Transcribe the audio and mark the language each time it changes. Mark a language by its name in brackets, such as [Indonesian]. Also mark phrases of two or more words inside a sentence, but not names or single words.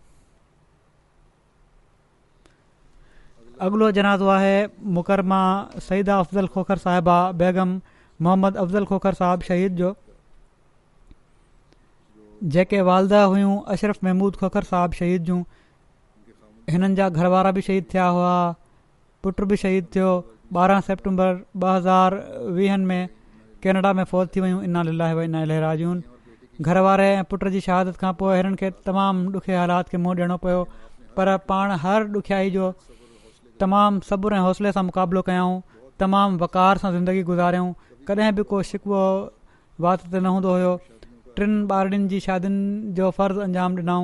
[Sindhi] अॻिलो जनाज़ो आहे मुकरमा सईदा अफ़ज़ल खोखर साहिबा बेगम मोहम्मद अफ़ज़ल खोखर साहिब शहीद जो, जेके वालदा हुयूं अशरफ महमूद खोखर साहिब शहीद जूं। हिननि जा घरवारा बि शहीद थिया हुआ, पुटु बि शहीद थियो। 12 सेप्टेम्बर 2020 में कैनेडा में फ़ौत थी वियूं। [Arabic] إنا لله وإنا إليه راجعون. [Sindhi] घरवारे ऐं पुट जी शहादत खां पोइ हिननि खे तमामु ॾुखे हालात खे मुंहुं ॾियणो पियो, पर पाण हर ॾुखियाई जो तमामु सब्र ऐं हौसले सां मुक़ाबिलो कयऊं, तमामु वक़ार सां ज़िंदगी गुज़ारियऊं। कॾहिं बि को शिकवो वात ते न हूंदो हुयो। 3 ॿारनि जी शादियुनि जो फ़र्ज़ु अंजाम ॾिनऊं।